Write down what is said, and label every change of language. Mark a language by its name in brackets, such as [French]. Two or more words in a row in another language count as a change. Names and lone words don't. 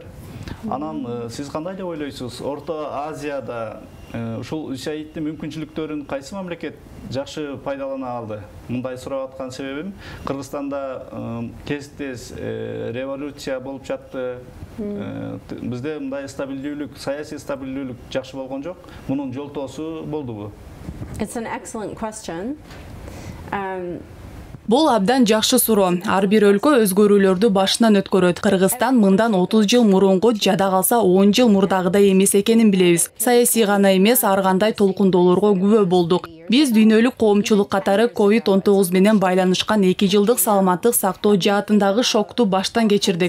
[Kyrgyz] Анан сиз кандай деп ойлойсуз? Орто Азияда ушул USAID-тин мүмкүнчүлүктөрүн кайсы мамлекет жакшы пайдалана алды? Мындай сурап аткан себебим, Кыргызстанда тез революция болуп жатты. Бизде мындай стабилдүүлүк, саясий стабилдүүлүк жакшы болгон жок. Мунун жолтоосу болдубу? [English] It's an excellent question. [Kyrgyz] Бул абдан жакшы суроо. Ар бир өлкө өзгөрүүлөрдү башынан өткөрөт. Кыргызстан мындан 30 жыл мурунку жада калса 10 жыл мурдагыдай эмес экенин билебиз. Саясий гана эмес, ар кандай толкундоолорго күбө болдук. Биз дүйнөлүк коомчулук катары COVID-19 менен байланышкан 2 жылдык саламаттык сактоо жаатындагы шокту баштан кечирдик.